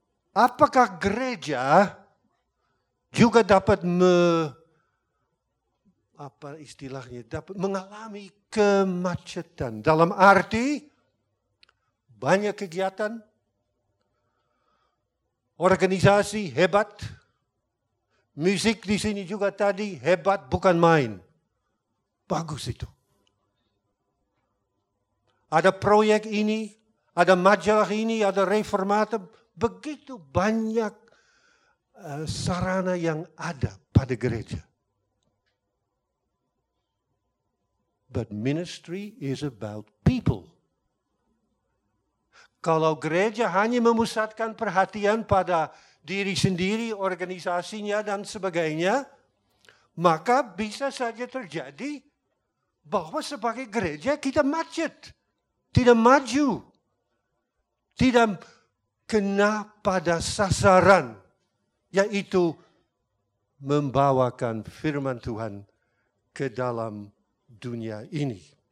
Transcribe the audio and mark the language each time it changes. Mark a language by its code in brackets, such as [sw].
[id] Apakah gereja juga dapat dapat mengalami kemacetan dalam arti banyak kegiatan, organisasi hebat, musik di sini juga tadi hebat bukan main, bagus itu. Ada proyek ini, ada majalah ini, ada reformator, begitu banyak sarana yang ada pada gereja. [en] But ministry is about people. [id] Kalau gereja hanya memusatkan perhatian pada diri sendiri, organisasinya, dan sebagainya, maka bisa saja terjadi bahwa sebagai gereja kita macet, tidak maju, tidak kena pada sasaran, yaitu membawakan firman Tuhan ke dalam dunia ini.